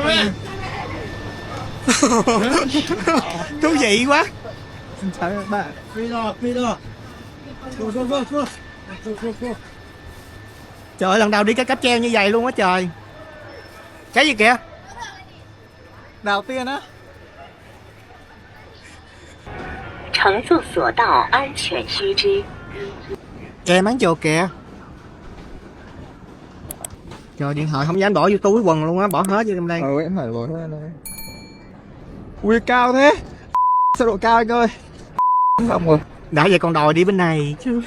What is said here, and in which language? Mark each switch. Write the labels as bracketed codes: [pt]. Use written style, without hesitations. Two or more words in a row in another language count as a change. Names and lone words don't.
[vi] Thú vị quá. Trời ơi, lần đầu đi cái cáp treo như vậy luôn á trời. Cái gì kìa? Đầu tiên á. [zh] 乘坐索道安全须知。 [vi] Kè bán chùa kìa. Trời, điện thoại không dám bỏ vô túi quần luôn á, bỏ hết vô trong đây. Em phải bỏ ra đây. Ui cao thế. Sao độ cao anh ơi. Không rồi. Đã vậy còn đòi đi bên này chứ.